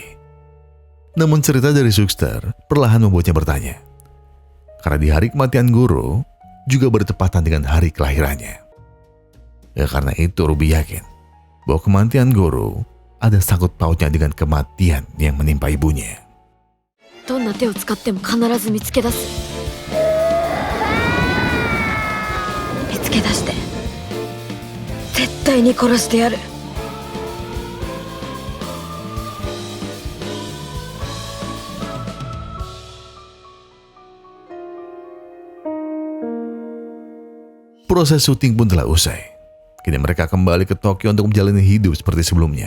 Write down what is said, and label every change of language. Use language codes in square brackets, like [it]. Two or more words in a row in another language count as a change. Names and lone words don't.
[id] Namun cerita dari suster perlahan membuatnya bertanya. Karena di hari kematian Goro juga bertepatan dengan hari kelahirannya. Ya karena itu Ruby yakin bahwa kematian Goro ada sangkut pautnya dengan kematian yang menimpa ibunya. [ja] どんな手を使っても必ず見つけ出す。見つけ出して絶対に殺してやる。 [id] Proses syuting pun telah usai. Kini mereka kembali ke Tokyo untuk menjalani hidup seperti sebelumnya.